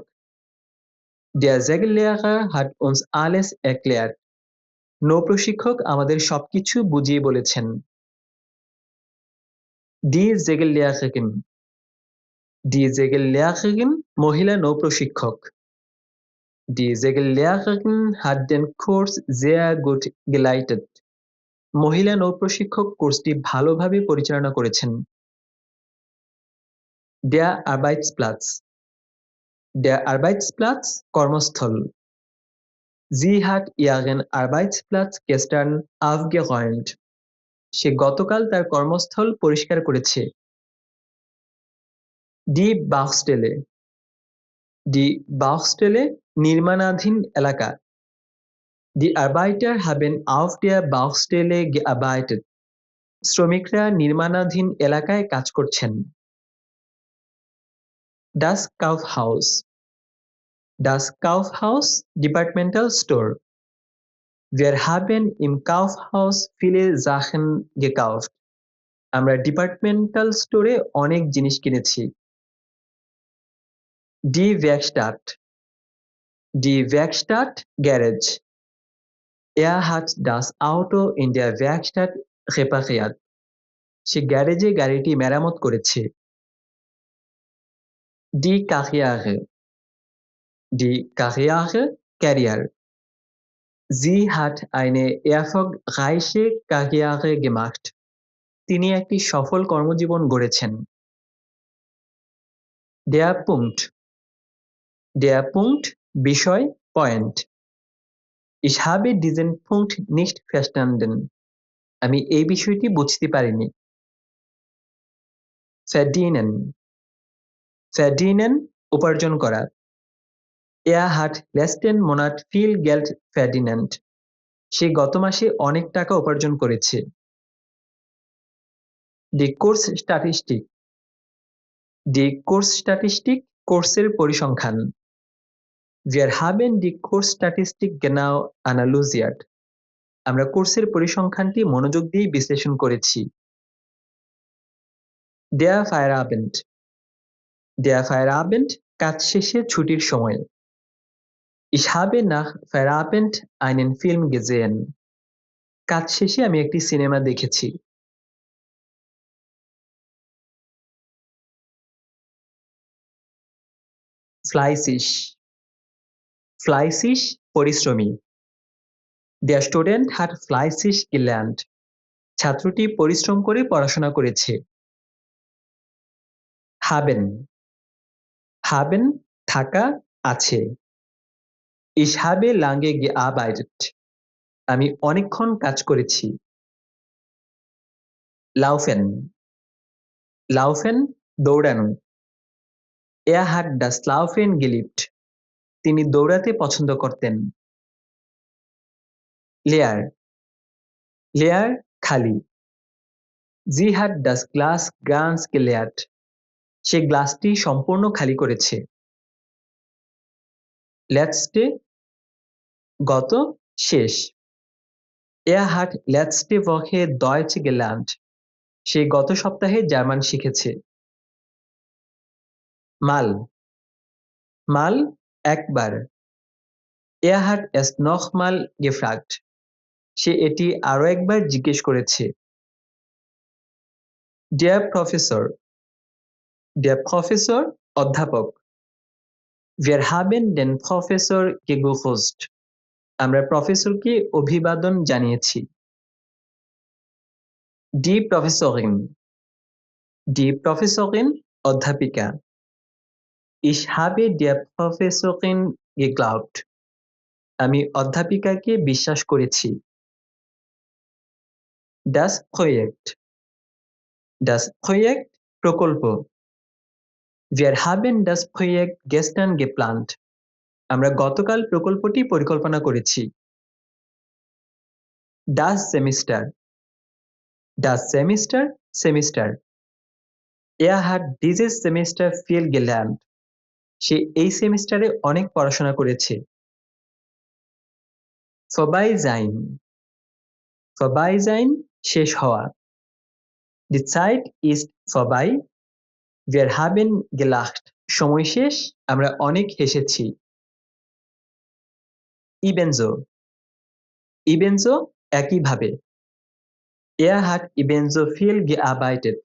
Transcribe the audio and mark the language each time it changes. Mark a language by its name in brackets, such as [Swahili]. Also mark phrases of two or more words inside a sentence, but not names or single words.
[German] Der Segellehrer hat uns alles erklärt. [Bangla] নৌ প্রশিক্ষক আমাদের সবকিছু বুঝিয়ে বলেছেন। [German] Die Segellehrerin। Die Segellehrerin [Bangla] মহিলা নৌ প্রশিক্ষক। [German] Die Segellehrerin hat den Kurs sehr gut geleitet. [Bangla] মহিলা নৌ প্রশিক্ষক কোর্সটি ভালোভাবে পরিচালনা করেছেন। [German] Der Arbeitsplatz। Der Arbeitsplatz কর্মস্থল। Sie hat ihren Arbeitsplatz gestern aufgeräumt. [Bangla] সে গতকাল তার কর্মস্থল পরিষ্কার করেছে। [German] Die Baustelle। Die Baustelle [Bangla] নির্মাণাধীন এলাকা। [German] Die Arbeiter haben auf der Baustelle gearbeitet. [Bangla] শ্রমিকরা নির্মাণাধীন এলাকায় কাজ করছেন। [German] Das Kaufhaus। Das Kaufhaus [English] Departmental Store. [German] Wir haben im Kaufhaus viele Sachen gekauft. [Bangla] আমরা ডিপার্টমেন্টাল স্টোরে অনেক জিনিস কিনেছি। [German] Die Werkstatt। Die Werkstatt Garage। Er hat das Auto in der Werkstatt repariert. [Bangla] সে গ্যারেজে গাড়িটি মেরামত করেছে। [German] Die Karriere। Die Karriere Career। Sie hat eine erfolgreiche Karriere gemacht. [Bangla] তিনি একটি সফল কর্মজীবন গড়েছেন। [German] Der Punkt। Der Punkt [Bangla] বিষয়, পয়েন্ট। [German] Ich habe diesen Punkt nicht verstanden. [Bangla] আমি এই বিষয়টি বুঝতে পারিনি। Verdienen। Verdienen উপার্জন করা। [German] Er hat letzten Monat viel Geld verdient. [Bangla] সে গত মাসে অনেক টাকা উপার্জন করেছে। [German] Die Kursstatistik। Die Kursstatistik [Bangla] কোর্সের পরিসংখ্যান। [German] Wir haben die Kursstatistik genau analysiert. [Bangla] আমরা কোর্সের পরিসংখ্যানটি মনোযোগ দিয়ে বিশ্লেষণ করেছি। [German] Der Feierabend। Der Feierabend [Bangla] কাজ শেষে ছুটির সময়। [German] Ich habe nach Feierabend einen Film gesehen. [Bangla] কাজ শেষে আমি একটি সিনেমা দেখেছি। Fleißig. Fleißig পরিশ্রমী। [German] Der Student hat fleißig gelernt. [Bangla] ছাত্রটি পরিশ্রম করে পড়াশোনা করেছে। Haben. Haben থাকা আছে। [German] Ich habe lange gearbeitet. [Bangla] আমি অনেকক্ষণ কাজ করেছি। Laufen. Laufen দৌড়ানো। [German] Er hat das Laufen geliebt. [Bangla] তিনি দৌড়াতে পছন্দ করতেন। Leer. Leer খালি। [German] Sie hat das Glas ganz geleert. [Bangla] সে গ্লাসটি সম্পূর্ণ খালি করেছে। Letzte গত শেষ। [German] Er hat letzte Woche Deutsch gelernt. [Bangla] সে গত সপ্তাহে জার্মান শিখেছে। Mal. Mal একবার। [German] Er hat es nochmal gefragt. [Bangla] সে এটি আরো একবার জিজ্ঞেস করেছে। [German] Der Professor. Der Professor অধ্যাপক। Wir haben den Professor gegrüßt. [Bangla] আমরা প্রফেসরকে অভিবাদন জানিয়েছি। [German] Die Professorin. Die Professorin অধ্যাপিকা। Ich habe der Professorin geglaubt. [Bangla] আমি অধ্যাপিকাকে বিশ্বাস করেছি। [German] Das Projekt. Das Projekt প্রকল্প। Wir haben das Projekt gestern geplant. [Bangla] আমরা গতকাল প্রকল্পটি পরিকল্পনা করেছি। [German] Das Semester. Das Semester সেমিস্টার। Er hat dieses Semester viel gelernt. [Bangla] সে এই সেমিস্টারে অনেক পড়াশোনা করেছে। [German] Vorbei sein. Vorbei sein [Bangla] শেষ হওয়া। [German] Die Zeit ist vorbei. Wir haben gelacht. [Bangla] সময় শেষ, আমরা অনেক হেসেছি। Ebenso. Ebenso একইভাবে। [German] Er hat ebenso viel gearbeitet.